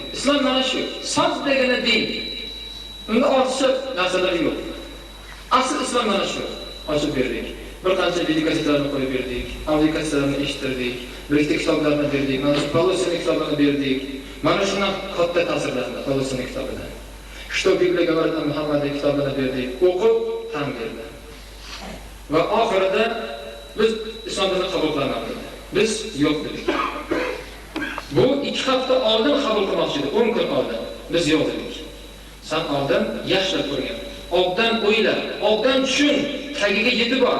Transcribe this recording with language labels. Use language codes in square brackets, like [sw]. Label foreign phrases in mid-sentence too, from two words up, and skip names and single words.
[uz] Islom mana shu. Soddagina din. Unda ortiqcha narsalar yo'q. Asl islom mana shu. Ochib berdik. Bir qancha video kasetlarni qo'yib berdik, audio kasetlarni eshittirdik, birikta kitoblarni berdik, mana shu Pavlovning kitobini berdik. Mana shundan katta ta'sirlandi Pavlovning kitobidan. [ru] Что Bibliya говорит [uz] Muhammadning kitobini berdik, o'qib tan berdi. Va oxirida biz islomni qabul qilmadik. Biz yo'q dedik. Bu 2 hafta oldin qabul qilmoqchi edi, 10 kun oldin. Biz yo'q dedik. Sen oldin yaxshilab ko'rgan. Obdan o'yla, obdan tushun, tagiga yetib bor.